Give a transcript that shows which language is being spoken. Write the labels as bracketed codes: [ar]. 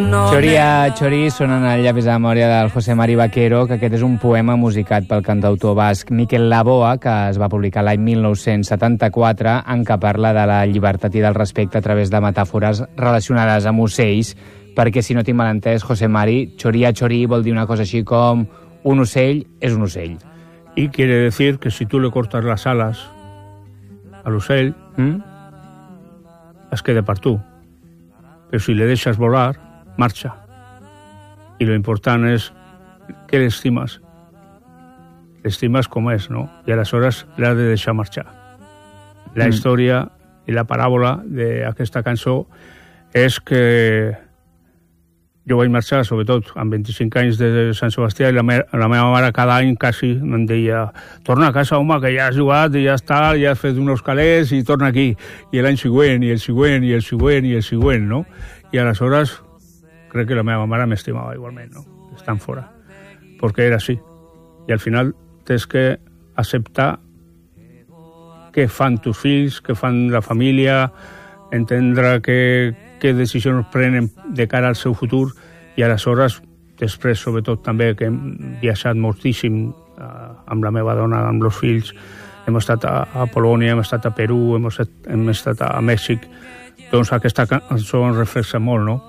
[ca] Choria, Chori, sonen a Llaves de Memòria del José Mari Vaquero, que aquest és un poema musicat pel cantautor basc Mikel Laboa, que es va publicar l'any 1974, en què parla de la llibertat i del respecte a través de metàfores relacionades amb ocells, perquè, si no tinc mal entès, José Mari, Choria, Chori vol dir una cosa així com un ocell és un ocell. [es] Y quiere decir que si tú le cortas las alas al ocell, [ca] es queda per tu. [es] Pero si le dejas volar, marcha. Y lo importante es que le estimas. Le estimas como es, ¿no? Y a las horas le has de dejar marchar. La historia y la parábola de aquesta cançó es que yo voy a marchar, sobre todo, amb 25 años desde San Sebastián, y [ca] la meva mare [es] cada año casi me decía, [ca] torna a casa, home, [es] que ya has jugado y ya está, ya has [ca] fet [es] unos calés y [ca] torna aquí. [es] Y el año siguiente, y el siguiente, y el siguiente, y el siguiente, ¿no? Y a las horas, creo que [ca] la meva mare [es] me estimaba igualmente, ¿no? Están fuera. Porque era así. Y al final, tienes que aceptar que [ca] fan tus fills, que fan la familia, entendre que [es] qué decisiones [ca] prenen de cara al seu futur, [es] y a las horas [ca] després, sobretot també, que hem viatjat moltíssim amb la meva dona, amb los fills, hem estat a Polònia, hem estat a Perú, hem estat a Mèxic, doncs aquesta cançó ens reflexa molt, no?